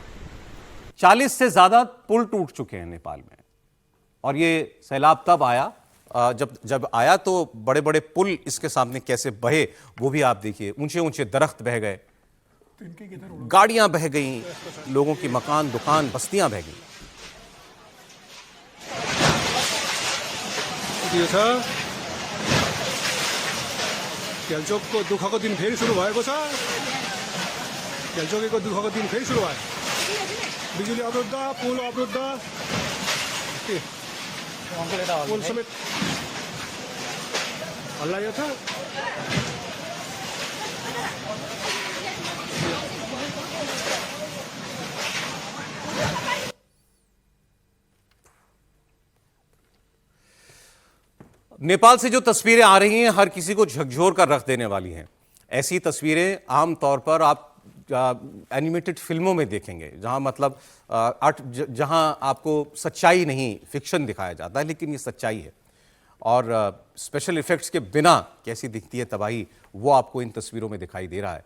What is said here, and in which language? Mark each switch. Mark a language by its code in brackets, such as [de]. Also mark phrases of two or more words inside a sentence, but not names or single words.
[hi] 40 से ज्यादा पुल टूट चुके हैं नेपाल में। और ये सैलाब तब आया जब आया तो बड़े बड़े पुल इसके सामने कैसे बहे वो भी आप देखिए। ऊंचे ऊंचे दरख्त बह गए, गाड़ियां बह गई, लोगों की मकान, दुकान, बस्तियां बह गई। [ne] खेलचोकको दुःखको दिन फेरि सुरु भएको छ। खेलचोकेको दुःखको दिन फेरि सुरु भयो। बिजुली अवरुद्ध, पुल अवरुद्ध, पुल समेत हल्लायो छ। [hi] नेपाल से जो तस्वीरें आ रही हैं हर किसी को झकझोर कर रख देने वाली हैं। ऐसी तस्वीरें आमतौर पर आप एनिमेटेड फिल्मों में देखेंगे, जहां आपको सच्चाई नहीं, फिक्शन दिखाया जाता है, लेकिन ये सच्चाई है। और [en] special effects [hi] के बिना कैसी दिखती है तबाही वो आपको इन तस्वीरों में दिखाई दे रहा है।